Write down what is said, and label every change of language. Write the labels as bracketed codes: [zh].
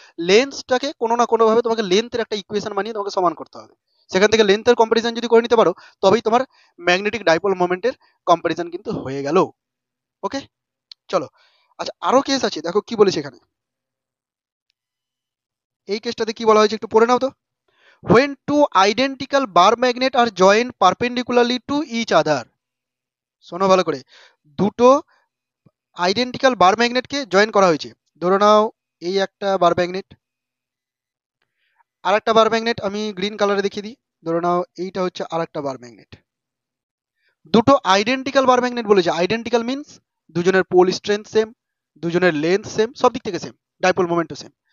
[bn] লেন্সটাকে কোনো না কোনো ভাবে তোমাকে লেন্থের একটা ইকুয়েশন বানিয়ে তোমাকে সমান করতে হবে। সেখান থেকে লেন্থের কম্পারিজন যদি করে নিতে পারো, তবেই তোমার ম্যাগনেটিক ডাইপোল মোমেন্টের কম্পারিজন কিন্তু হয়ে গেল। ওকে, চলো। আচ্ছা, আরো কেস আছে, দেখো কি বলেছে এখানে। এই কেসটাতে কি বলা হয়েছে একটু পড়ে নাও তো। [en] when two identical bar magnet are joined perpendicularly to each other, [bn] শোনো ভালো করে, দুটো আইডেন্টিক্যাল বার ম্যাগনেটকে জয়েন করা হয়েছে। ধরে নাও এই একটা বার ম্যাগনেট, আর একটা বার ম্যাগনেট আমি গ্রিন কালারে দেখিয়ে দিই। ধরে নাও এইটা হচ্ছে আর একটা বার ম্যাগনেট। দুটো আইডেন্টিক্যাল বার ম্যাগনেট বলেছে। আইডেন্টিক্যাল মিন্স দুজনের পোল স্ট্রেংথ সেম, দুজনের লেন্থ সেম, সব দিক থেকে সেম, ডাইপোল মোমেন্টও সেম।